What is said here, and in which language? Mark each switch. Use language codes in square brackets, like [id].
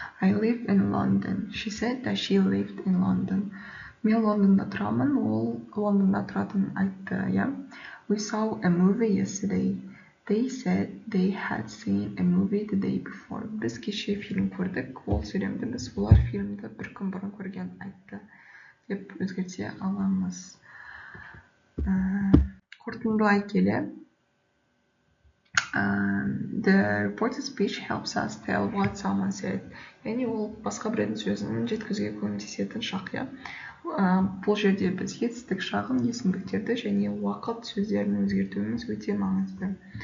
[en] I live in London. She said that she lived in London. [kk] Мен Лондонда тұрамын, ол Лондонда тұратынын айтты, иә. [en] We saw a movie yesterday. They said they had seen a movie the day before. [kk] Біз кеше фильм көрдік, ол сөйлемді біз олар фильмді бір күн бұрын көрген айтты деп өзгерте аламыз. Қорытындылай келе, [en] the reported speech helps us tell what someone said. [kk] Яғни ол басқа біреудің сөзін жеткізуге көмектесетін шақ, иә. Бұл жерде біз етістік шағын, есімдіктерді және уақыт сөздерін өзгертуіміз өте маңызды.